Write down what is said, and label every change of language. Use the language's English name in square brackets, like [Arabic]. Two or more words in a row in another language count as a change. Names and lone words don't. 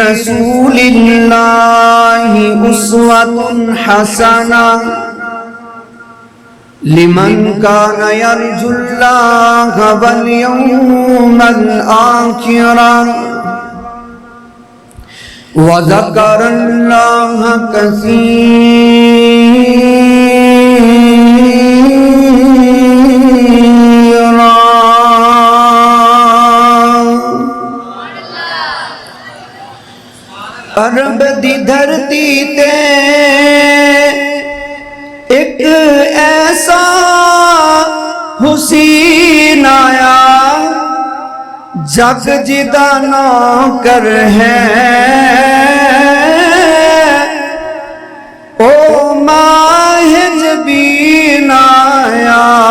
[Arabic] رسول الله أسوة حسنة لمن كان يرجو الله واليوم الآخر وذكر الله كثيرا. [Punjabi] अरब दी धरती ते एक ऐसा हुसीन आया जग जिदा नौकर है ओ माहे जबीन आया।